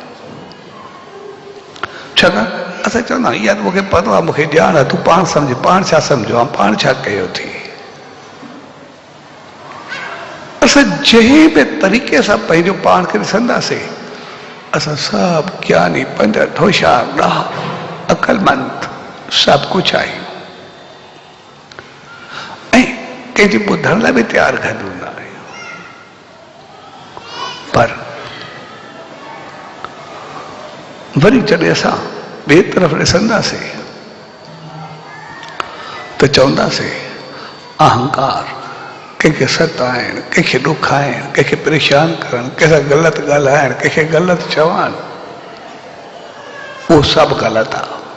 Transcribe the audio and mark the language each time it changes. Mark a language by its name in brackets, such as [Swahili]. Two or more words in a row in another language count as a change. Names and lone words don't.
[Sindhi] छाकाणि असां चवंदा आहियूं यार मूंखे पतो आहे, मूंखे ॼाण आहे, तूं पाण सम्झ, पाण छा सम्झो आहे, पाण छा कयो थी। असां जंहिं बि तरीक़े सां पंहिंजो पाण खे ॾिसंदासीं असां सभु ज्ञानी, पंडित, होशियार, अकलमंद सभु कुझु आहियूं ऐं कंहिंजी ॿुधण लाइ बि तयारु घटि हूंदा आहियूं। पर वरी जॾहिं असां ॿिए तरफ़ ॾिसंदासीं त चवंदासीं अहंकार, कंहिंखे सताइण, कंहिंखे ॾुखाइण, कंहिंखे परेशान करणु, कंहिंसां ग़लति ॻाल्हाइण, कंहिंखे ग़लति चवणु, उहो सभु ग़लति आहे।